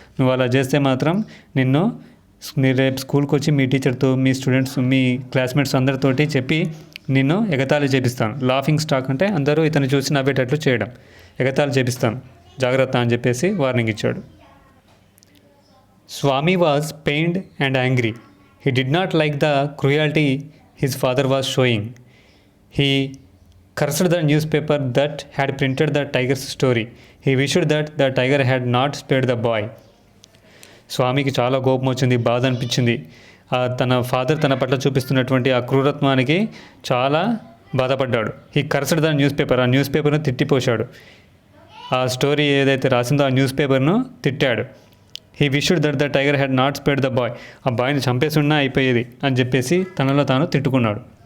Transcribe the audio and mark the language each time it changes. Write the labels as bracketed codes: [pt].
[te] నువ్వు అలా చేస్తే మాత్రం నిన్ను రేపు స్కూల్కి వచ్చి మీ టీచర్తో మీ స్టూడెంట్స్ మీ క్లాస్మేట్స్ అందరితోటి చెప్పి నిన్ను ఎగతాళి చేపిస్తాను. లాఫింగ్ స్టాక్ అంటే అందరూ ఇతను చూసి నవ్వేటట్లు చేయడం, ఎగతాళి చేపిస్తాను, జాగ్రత్త అని చెప్పేసి వార్నింగ్ ఇచ్చాడు. [en] Swami was pained and angry. He did not like the cruelty his father was showing. He cursed the newspaper that had printed the tiger's story. He wished that the tiger had not spared the boy. [te] స్వామికి చాలా కోపం వచ్చింది, బాధ అనిపించింది. తన father తన పట్ల చూపిస్తున్నటువంటి ఆ క్రూరత్వానికి చాలా బాధపడ్డాడు. [en] he cursed the newspaper, [te] ఆ న్యూస్ పేపర్ను తిట్టిపోశాడు. ఆ స్టోరీ ఏదైతే రాసిందో ఆ న్యూస్ పేపర్ను తిట్టాడు. [en] He wished that the tiger had not spared the boy. [te] ఆ బాయ్ని చంపేసి ఉన్నా అయిపోయేది అని చెప్పేసి తనలో తాను తిట్టుకున్నాడు.